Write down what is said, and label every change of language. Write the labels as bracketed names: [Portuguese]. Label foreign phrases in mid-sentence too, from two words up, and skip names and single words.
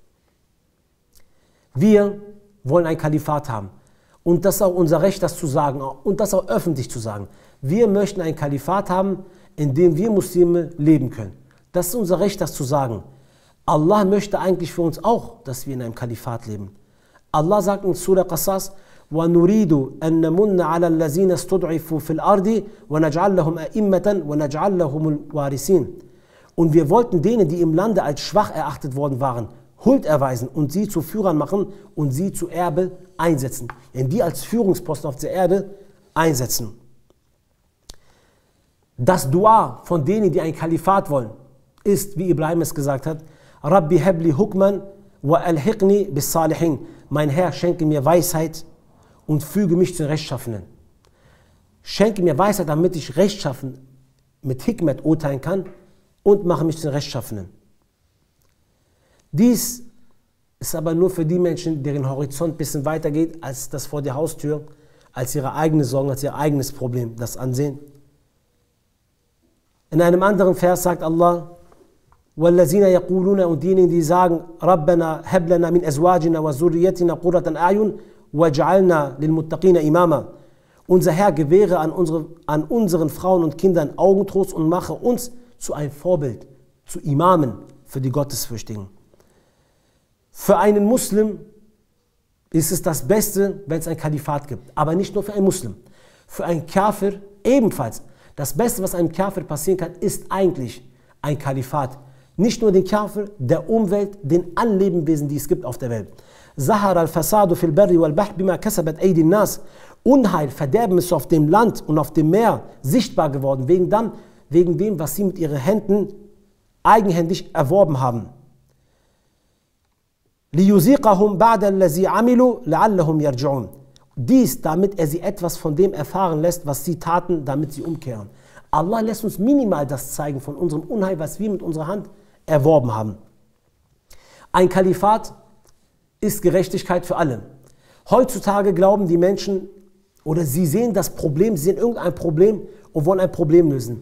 [German] Wir wollen ein Kalifat haben. Und das ist auch unser Recht, das zu sagen und das auch öffentlich zu sagen. Wir möchten ein Kalifat haben, in dem wir Muslime leben können. Das ist unser Recht, das zu sagen. Allah möchte eigentlich für uns auch, dass wir in einem Kalifat leben. Allah sagt in Surah Qasas, [Arabic] وَنُرِيدُ أَن نَمُنَّ عَلَى الَّذِينَ اسْتُضْعِفُوا فِي الْأَرْضِ وَنَجْعَلْ لَهُمْ أَئِمَّةً وَنَجْعَلْ لَهُمُ الْوَارِثِينَ. [German] Und wir wollten denen, die im Lande als schwach erachtet worden waren, Huld erweisen und sie zu Führern machen und sie zu Erbe einsetzen. Denn die als Führungsposten auf der Erde einsetzen. Das Dua von denen, die ein Kalifat wollen, ist, wie Ibrahim es gesagt hat, [Arabic] رب هب لي حكما وألحقني بالصالحين. [German] Mein Herr, schenke mir Weisheit und füge mich zu den Rechtschaffenen. Schenke mir Weisheit, damit ich rechtschaffen mit Hikmet urteilen kann und mache mich zu den Rechtschaffenen. Dies ist aber nur für die Menschen, deren Horizont ein bisschen weiter geht, als das vor der Haustür, als ihre eigene Sorgen, als ihr eigenes Problem, das Ansehen. In einem anderen Vers sagt Allah, [Arabic] وَالَّذِينَ يَقُولُونَ, [German] und diejenigen, die sagen, [Arabic] رَبَّنَا هَبْ لَنَا مِنْ أَزْوَاجِنَا وَذُرِّيَّتِنَا قُرَّةَ أَعْيُنٍ وَاجْعَلْنَا لِلْمُتَّقِينَ إِمَامًا. [German] Unser Herr, gewähre an unseren Frauen und Kindern Augentrost und mache uns zu einem Vorbild, zu Imamen für die Gottesfürchtigen. Für einen Muslim ist es das Beste, wenn es ein Kalifat gibt. Aber nicht nur für einen Muslim. Für einen Kafir ebenfalls. Das Beste, was einem Kafir passieren kann, ist eigentlich ein Kalifat. Nicht nur den Kafir, der Umwelt, den allen Lebewesen, die es gibt auf der Welt. [Arabic] ظهر الفساد في البر والبحر بما كسبت أيدي الناس. [German] Unheil, Verderben ist auf dem Land und auf dem Meer sichtbar geworden, wegen dem, was sie mit ihren Händen eigenhändig erworben haben. [Arabic] لِيُذِيقَهُمْ بَعْدَ الَّذِي عَمِلُوا لَعَلَّهُمْ يَرْجِعُونَ. [German] Dies, damit er sie etwas von dem erfahren lässt, was sie taten, damit sie umkehren. Allah lässt uns minimal das zeigen von unserem Unheil, was wir mit unserer Hand erworben haben. Ein Kalifat ist Gerechtigkeit für alle. Heutzutage glauben die Menschen, oder sie sehen das Problem, sie sehen irgendein Problem und wollen ein Problem lösen.